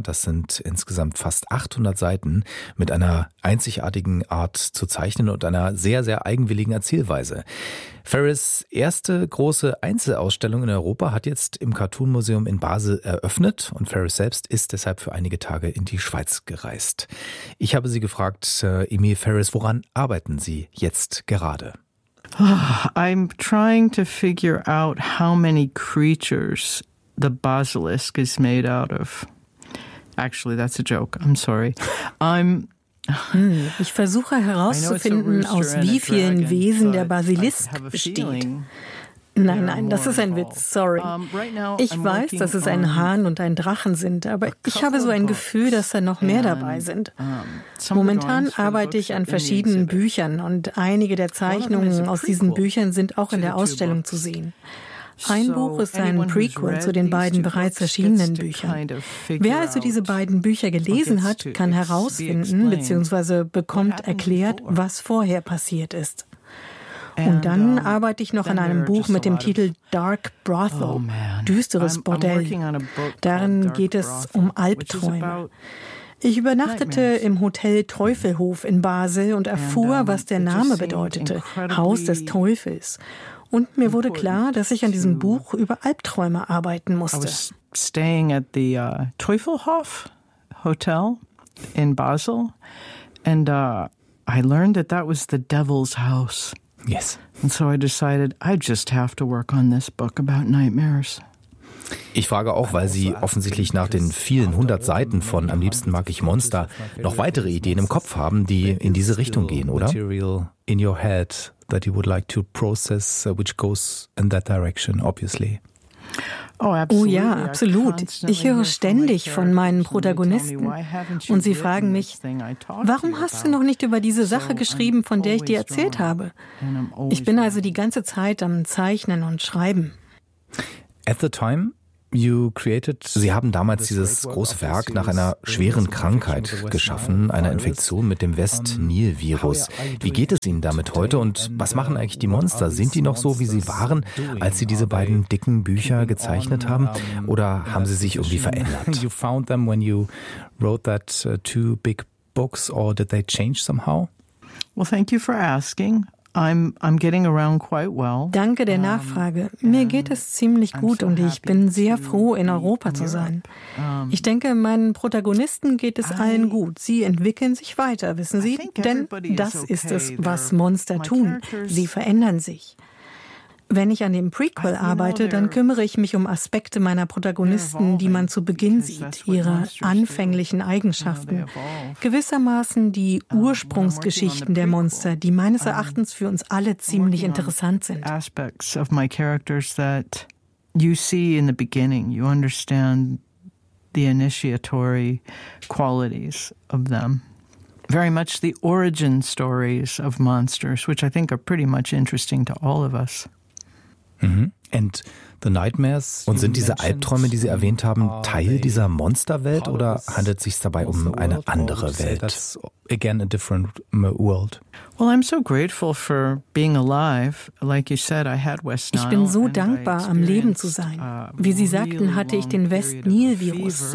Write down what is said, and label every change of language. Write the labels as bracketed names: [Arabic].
[German] Das sind insgesamt fast 800 Seiten mit einer einzigartigen Art zu zeichnen und einer sehr, sehr eigenwilligen Erzählweise. Ferris' erste große Einzelausstellung in Europa hat jetzt im Cartoon Museum in Basel eröffnet und Ferris selbst ist deshalb für einige Tage in die Schweiz gereist. Ich habe sie gefragt, Emil Ferris, woran arbeiten Sie jetzt gerade? [English] I'm trying to figure out how many creatures the basilisk is made out of. Actually, that's a joke. I'm sorry. [German] Ich versuche herauszufinden, aus wie vielen Wesen der Basilisk besteht. Nein, nein, das ist ein Witz, sorry. Ich weiß, dass es ein Hahn und ein Drachen sind, aber ich habe so ein Gefühl, dass da noch mehr dabei sind. Momentan arbeite ich an verschiedenen Büchern und einige der Zeichnungen aus diesen Büchern sind auch in der Ausstellung zu sehen. Ein Buch ist ein Prequel zu den beiden bereits erschienenen Büchern. Wer also diese beiden Bücher gelesen hat, kann herausfinden bzw. bekommt erklärt, was vorher passiert ist. Und dann arbeite ich noch an einem Buch mit dem Titel Dark Brothel, düsteres Bordell. Darin geht es um Albträume. Ich übernachtete im Hotel Teufelhof in Basel und erfuhr, was der Name bedeutete, Haus des Teufels. Und mir wurde klar, dass ich an diesem Buch über Albträume arbeiten musste. [English] I was staying at the Teufelhof Hotel in Basel and I learned that that was the devil's house. Yes. And so I decided I just have to work on this book about nightmares. [German] Ich frage auch, weil Sie offensichtlich nach den vielen hundert Seiten von Am liebsten mag ich Monster noch weitere Ideen im Kopf haben, die in diese Richtung gehen, oder? [English] Material in your head that you would like to process, which goes in that direction, obviously. [German] Oh ja, absolut. Ich höre ständig von meinen Protagonisten und sie fragen mich, warum hast du noch nicht über diese Sache geschrieben, von der ich dir erzählt habe? Ich bin also die ganze Zeit am Zeichnen und Schreiben. [English] At the time, you created. [German] Sie haben damals dieses große Werk nach einer schweren Krankheit geschaffen, einer Infektion mit dem West-Nil-Virus. Wie geht es Ihnen damit heute und was machen eigentlich die Monster? Sind die noch so, wie sie waren, als Sie diese beiden dicken Bücher gezeichnet haben? Oder haben sie sich irgendwie verändert? [English] You found them when you wrote that two big books, or did they change somehow? Well, thank you for asking. I'm getting around quite well. [German] Danke der Nachfrage. Mir geht es ziemlich gut und ich bin sehr froh, in Europa zu sein. Ich denke, meinen Protagonisten geht es allen gut. Sie entwickeln sich weiter, wissen Sie? Denn das ist es, was Monster tun. Sie verändern sich. Wenn ich an dem Prequel arbeite, dann kümmere ich mich um Aspekte meiner Protagonisten, die man zu Beginn sieht, ihre anfänglichen Eigenschaften. Gewissermaßen die Ursprungsgeschichten der Monster, die meines Erachtens für uns alle ziemlich interessant sind. [English] Aspects of my characters that you see in the beginning, you understand the initiatory qualities of them. Very much the origin stories of monsters, which I think are pretty much interesting to all of us. And the nightmares. [German] Und sind diese Albträume, die Sie erwähnt haben, Teil dieser Monsterwelt oder handelt es sich dabei um eine andere Welt? [English] Again, a different world. Well, I'm so grateful for being alive. Like you said, I had West Nile. [German] Ich bin so dankbar, am Leben zu sein. Wie Sie sagten, hatte ich den West-Nil-Virus.